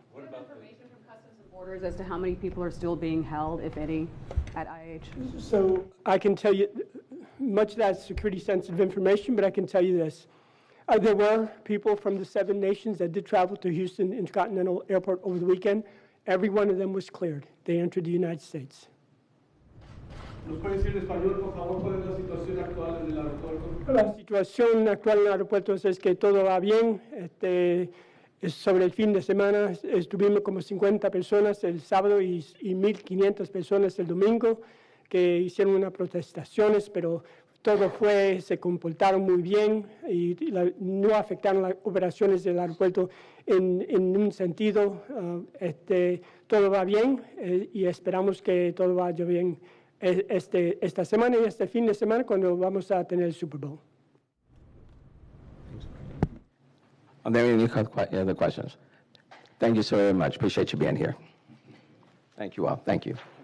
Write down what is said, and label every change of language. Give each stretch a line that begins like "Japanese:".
English: What about information from Customs and Borders as to how many people are still being held, if any, at IH? So I can tell you, much of that's security-sensitive information, but I can tell you this. There were people from the 7 nations that did travel to Houston Intercontinental Airport over the weekend. Every one of them was cleared. They entered the United States.
Spanish: ¿Nos puede decir en español, por favor, cuál es la situación actual en el aeropuerto? La situación actual en el aeropuerto es que todo va bien. Sobre el fin de semana estuvimos como 50 personas el sábado y 1.500 personas el domingo que hicieron unas protestaciones, pero todo se comportaron muy bien y no afectaron las operaciones del aeropuerto en un sentido. Todo va bien y esperamos que todo vaya bien esta semana y este fin de semana cuando vamos a tener el Super Bowl.
English: Are there any other questions? Thank you so very much. Appreciate you being here. Thank you all. Thank you.